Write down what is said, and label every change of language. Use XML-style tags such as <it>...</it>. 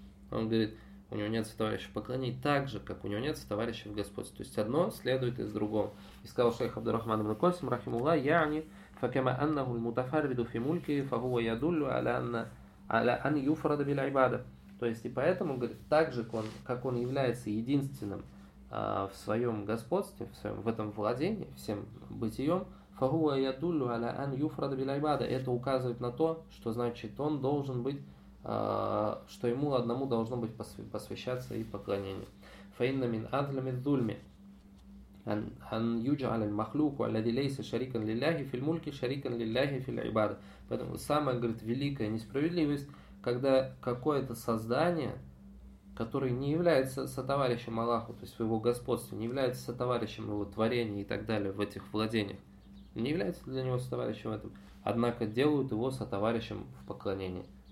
<ru>Он говорит, у него нет сотоварища в поклонении так же, как у него нет сотоварища в господстве. То есть, одно следует из другого. И сказал шейх Абдур-Рахман ибн Косим, рахимуллах, яъни,</ru> <ar>فَكَمَا أَنَّهُ الْمُتَفَرِّدُ فِي مُلْكِهِ فَهُوَ يَدُلُّ عَلَى أَنْ يُفْرَدَ بِالْعِبَادَةِ.</ar> <ru>То есть, и поэтому, говорит, так же, как он является единственным в своем господстве, в своем, в этом владении, всем бытием,</ru> <ar>فَهُوَ يَدُلُّ عَلَى أَنْ يُفْرَدَ بِالْعِبَادَةِ.</ar> <ru>Это указывает на то, что значит, он должен быть, что ему одному должно быть посвящаться и поклонение.</ru> <ar>فَإِنَّ مِنْ أَدْلَمِ الظُّلْمِ أن يجعل المخلوق الذي ليس شريكا لله في الملك شريكا لله في العبادة.</ar> <ru>Поэтому самая, говорит, великая несправедливость, когда какое-то создание, которое не является сотоварищем Аллаху, то есть в его господстве, не является сотоварищем его творения и так далее в этих владениях, не является для него сотоварищем в этом, однако делают его сотоварищем в поклонении.</ru>